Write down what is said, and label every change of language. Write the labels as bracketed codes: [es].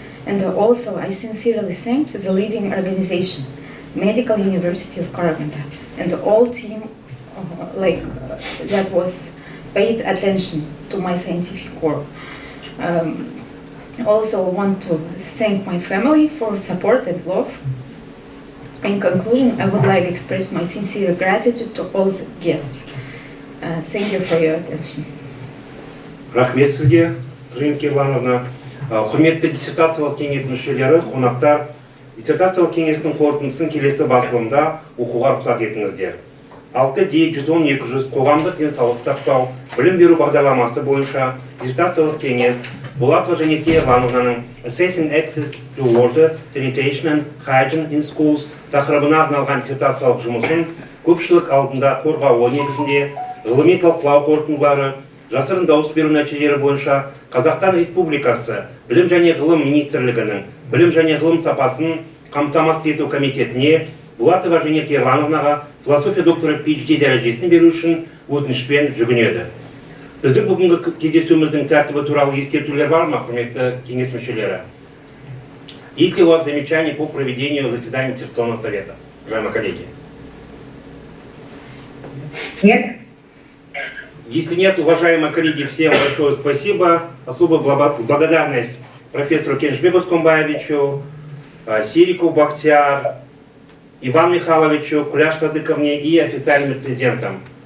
[en] And also I sincerely thank to the leading organization, Medical University of Karaganda, and the whole team that was paid attention to my scientific work. Also want to thank my family for support and love. In conclusion, I would like to express my sincere gratitude to all the guests. Thank you for your attention. [kk] Рахмет сізге, Жанерке Ерлановна. Құрметті диссертациялық кеңес мүшелері, қонақтар, диссертациялық кеңестің қорытындысын келесі басылымда оқуға рұқсат етіңіздер. 6D-110-200 қоғамдық денсаулық сақтау білім беру бағдарламасы бойынша диссертациялық кеңес Болатовой Жанерке Ерлановнаның Assessing Access to Water, Sanitation and Hygiene in Schools тақырыбына арналған диссертациялық жұмысын көпшілік алдында қорғауы негізінде ғылыми талқылау қорытындылары, жасырын дауыс беру нәтижелері бойынша Қазақстан Республикасы Білім және ғылым министрлігінің білім және ғылым сапасын қамтамасыз ету комитетіне Болатова Жанерке Ерлановнаға философия доктора PhD дәрежесін беру үшін өтінішпен жүгінеді. Біздің бүгінгі кездесуіміздің тәртібі туралы ескертулер бар ма, құрметті кеңес мүшелері? [ru] Есть ли у вас замечания по проведению заседания Общественного совета, уважаемые коллеги? Нет. Если нет, уважаемые коллеги, всем большое спасибо. Особая благодарность профессору Кенжбеку Скомбаевичу, Сирику Бахтияр, Ивану Михайловичу, Куляш Садыковне и официальным рецензентам.